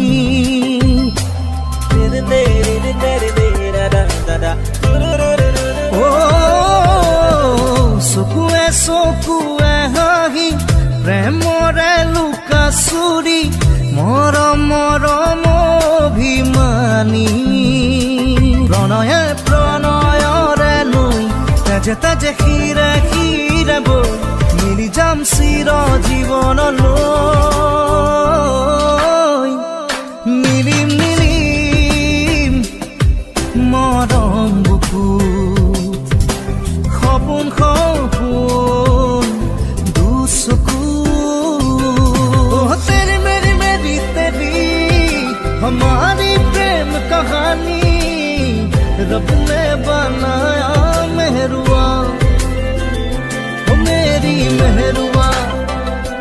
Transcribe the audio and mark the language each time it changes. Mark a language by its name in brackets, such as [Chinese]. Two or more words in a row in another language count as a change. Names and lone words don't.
[Assamese] অ চকুৱে চকুৱে হাঁহি প্ৰেমৰে লুকা চুৰি মৰম মৰম অভিমানী প্ৰণয়ে প্ৰণয়ৰে লৈ তেজে তেজে শিৰে শিৰে বৈ মিলি যাম চিৰ জীৱনলৈ। নীলিম নীলিম মৰম বুকু সপোন সপোন দুচকু। [Hindi] तेरी मेरी मेरी तेरी हमारी प्रेम कहानी रब ने बनाया मेहरुआ, ओ मेरी मेहरुआ,